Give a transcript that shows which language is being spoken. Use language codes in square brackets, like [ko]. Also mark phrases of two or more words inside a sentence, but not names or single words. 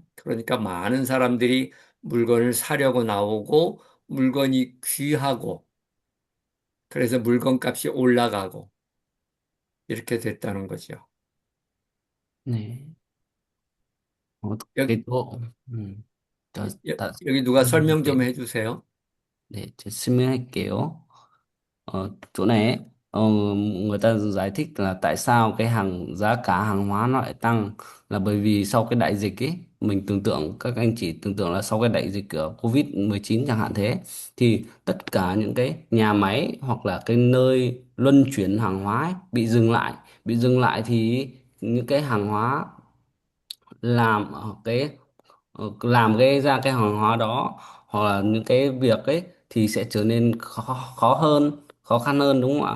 [ko] 그러니까 많은 사람들이 물건을 사려고 나오고 물건이 귀하고 그래서 물건값이 올라가고 이렇게 됐다는 거죠. 네. 여기, [vi] cái chỗ 저, 다, [ko] 여기 누가 설명 좀 해주세요. 네, 제가 설명할게요. [vi] Chỗ này ấy, người ta giải thích là tại sao cái giá cả hàng hóa nó lại tăng, là bởi vì sau cái đại dịch ấy, mình tưởng tượng, các anh chị tưởng tượng là sau cái đại dịch của Covid-19 chẳng hạn thế, thì tất cả những cái nhà máy hoặc là cái nơi luân chuyển hàng hóa ấy, bị dừng lại thì những cái hàng hóa làm làm ra cái hàng hóa đó, hoặc là những cái việc ấy thì sẽ trở nên khó khăn hơn, đúng không ạ?